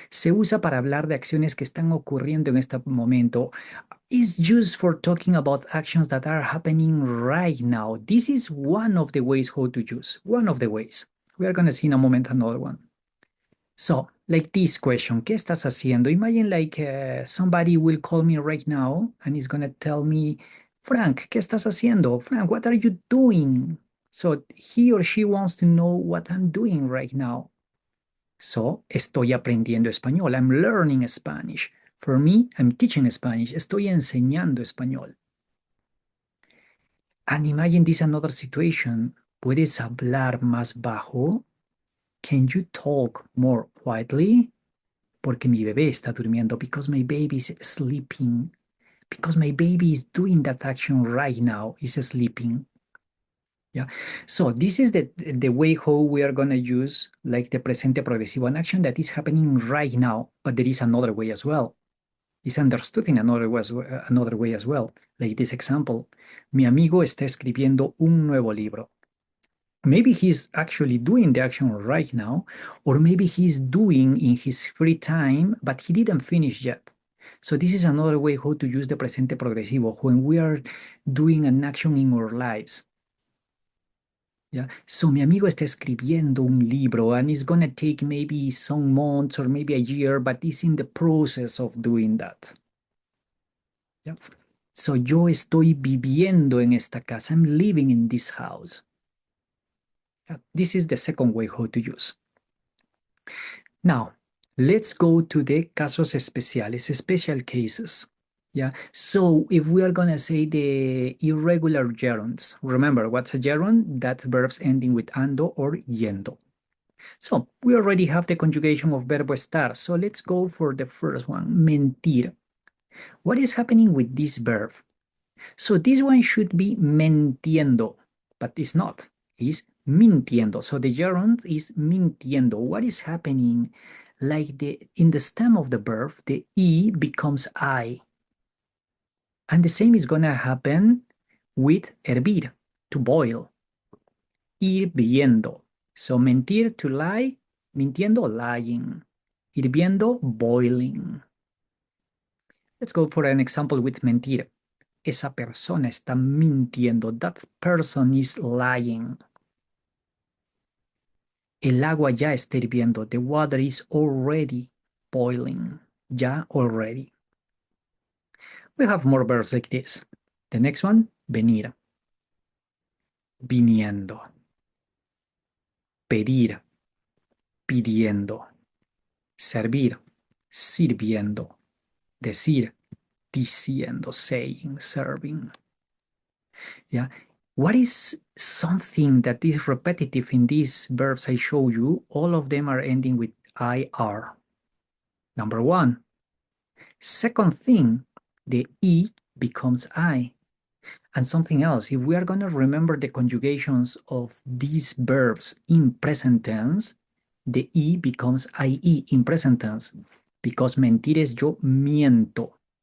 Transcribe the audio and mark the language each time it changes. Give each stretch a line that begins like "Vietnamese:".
Spanish: Se usa para hablar de acciones que están ocurriendo en este momento.
English: Is used for talking about actions that are happening right now. This is one of the ways how to use. One of the ways. We are going to see in a moment another one. So, like this question,
Spanish: ¿qué estás haciendo?
English: Imagine like somebody will call me right now and is going to tell me, Frank,
Spanish: ¿qué estás haciendo?
English: Frank, what are you doing? So he or she wants to know what I'm doing right now.
Spanish: So, estoy aprendiendo español.
English: I'm learning Spanish. For me, I'm teaching Spanish.
Spanish: Estoy enseñando español.
English: And imagine this another situation.
Spanish: ¿Puedes hablar más bajo?
English: Can you talk more quietly?
Spanish: Porque mi bebé está durmiendo.
English: Because my baby is sleeping. Because my baby is doing that action right now. Is sleeping. Yeah. So this is the way how we are going to use like the presente progresivo, an action that is happening right now. But there is another way as well. It's understood in another way as well. Like this example.
Spanish: Mi amigo está escribiendo un nuevo libro.
English: Maybe he's actually doing the action right now, or maybe he's doing in his free time, but he didn't finish yet. So this is another way how to use the presente progresivo when we are doing an action in our lives. Yeah. So
Spanish: mi amigo está escribiendo un libro
English: and it's gonna take maybe some months or maybe a year, but he's in the process of doing that. Yeah.
Spanish: So yo estoy viviendo en esta casa.
English: I'm living in this house. This is the second way how to use. Now, let's go to the
Spanish: casos especiales,
English: special cases. Yeah. So if we are gonna say the irregular gerunds, remember what's a gerund? That's verbs ending with ando or yendo. So we already have the conjugation of verbo estar. So let's go for the first one, mentir. What is happening with this verb? So this one should be mentiendo, but it's not. It's mintiendo. So the gerund is mintiendo. What is happening? Like in the stem of the verb, the E becomes I. And the same is going to happen with hervir, to boil. Hirviendo. So mentir, to lie, mintiendo, lying. Hirviendo, boiling. Let's go for an example with mentir.
Spanish: Esa persona está mintiendo.
English: That person is lying.
Spanish: El agua ya está hirviendo.
English: The water is already boiling. Ya, already. We have more verbs like this. The next one,
Spanish: venir. Viniendo. Pedir. Pidiendo. Servir. Sirviendo. Decir. Diciendo.
English: Saying. Serving. Yeah. What is something that is repetitive in these verbs I show you? All of them are ending with IR. Number one. Second thing, the E becomes I. And something else, if we are going to remember the conjugations of these verbs in present tense, the E becomes IE in present tense.
Spanish: Because mentir es yo miento.